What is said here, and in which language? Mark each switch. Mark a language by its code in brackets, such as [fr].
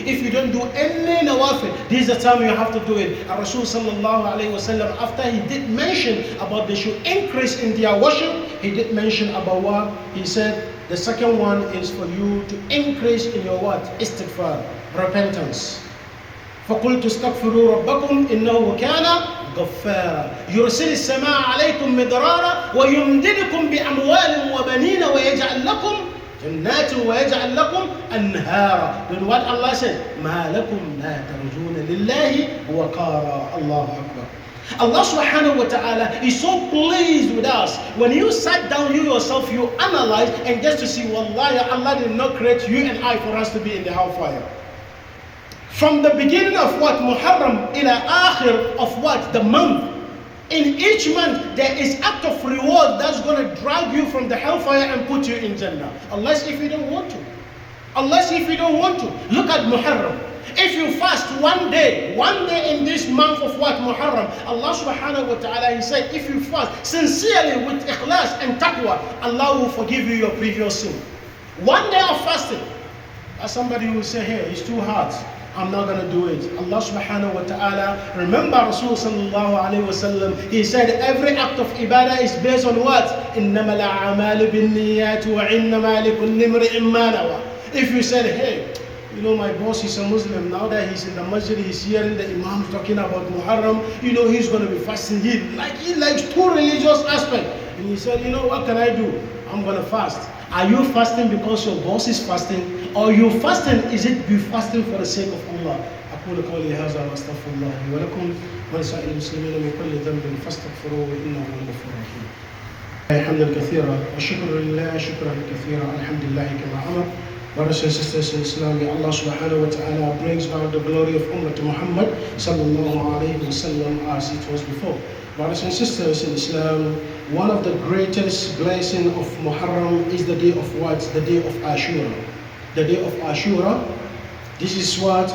[en] If you don't do any nawafil, this is the time you have to do it. And Rasul sallallahu alayhi wa sallam, after he did mention about they should increase in their worship, he did mention about what? He said, the second one is for you to increase in your what? Istighfar, repentance. [ar] فَقُلْتُ اسْتَغْفِرُوا رَبَّكُمْ إِنَّهُ كَانَ غفارا يرسل السماء عليكم مدرارا ويمددكم بأموال وبنين ويجعل لكم جنات ويجعل لكم أنهارا. [en] Then what Allah said, [ar] ما لكم لا ترجون لله وقارا. الله أكبر. [en] Allah subhanahu wa ta'ala is so pleased with us. When you sat down, you yourself, you analyze and just to see, wallahi, Allah did not create you and I for us to be in the hellfire. From the beginning of what? Muharram ila akhir of what? The month. In each month, there is act of reward that's going to drag you from the hellfire and put you in Jannah. Unless if you don't want to. Unless if you don't want to. Look at Muharram. If you fast one day in this month of what? Muharram, Allah subhanahu wa ta'ala, he said, if you fast sincerely with ikhlas and taqwa, Allah will forgive you your previous sin. One day of fasting. As somebody will say, hey, it's too hard, I'm not going to do it. Allah subhanahu wa ta'ala, remember Rasul sallallahu alayhi wa sallam, he said every act of ibadah is based on what? [ar] إِنَّمَا الْأَعْمَالُ بِالنِّيَّاتِ وَإِنَّمَا لِكُلِّ امْرِئٍ مَّا نَوَى. [en] If you said, hey, my boss is a Muslim. Now that he's in the masjid, he's hearing the Imam talking about Muharram, he's going to be fasting. He likes two religious aspects. And he said, what can I do? I'm going to fast. Are you fasting because your boss is fasting? Or you fasting, is it you fasting for the sake of Allah? [ar] أقول قولي هذا وأستغفر الله لي ولكم ولسائر المسلمين من كل ذنب فاستغفروه إنه هو الغفور الرحيم. الحمد كثيرا والشكر لله شكرا كثيرا الحمد لله كما أمر. [en] Brothers and sisters in Islam, may Allah subhanahu wa ta'ala brings out the glory of Ummah to Muhammad sallallahu alayhi wa sallam as it was before. Brothers and sisters in Islam, one of the greatest blessings of Muharram is the day of what? The day of Ashura. The day of Ashura. This is what?